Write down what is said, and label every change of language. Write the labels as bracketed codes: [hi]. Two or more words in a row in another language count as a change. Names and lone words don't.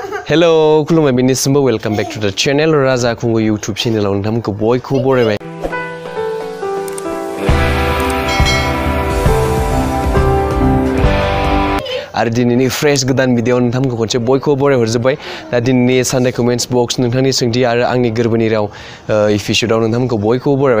[brx] Hello, खुलुमबाय बेनिसिमबो [en] welcome back to the channel [brx] राजाखुंगुर यूट्यूब चैनलाव नोंथांमोनखौ बयखौबो बरायबाय। आरो दिनैनि फ्रेश गोदान भिडिअ नोंथांमोनखौ खनसे बयखौबो बरायहरजोब्बाय। दा दिनैनि [en] Sunday comments box [brx] नोंथांनि सोंथि आरो आंनि गोरबोनि राव एपिसोडआव नोंथांमोनखौ बयखौबो बरायबाय।